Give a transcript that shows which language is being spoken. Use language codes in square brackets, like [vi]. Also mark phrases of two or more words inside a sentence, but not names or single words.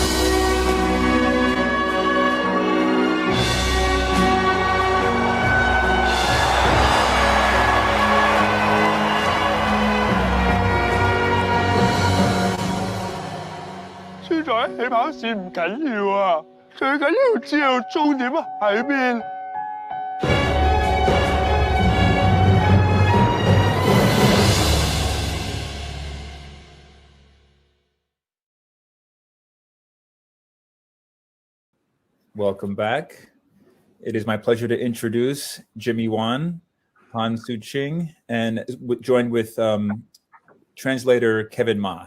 [yue] 輸在起跑線唔緊要啊，最緊要知道終點喺邊。 [en] Welcome back. It is my pleasure to introduce Jimmy Wan, Han Su Ching, and joined with translator Kevin Ma.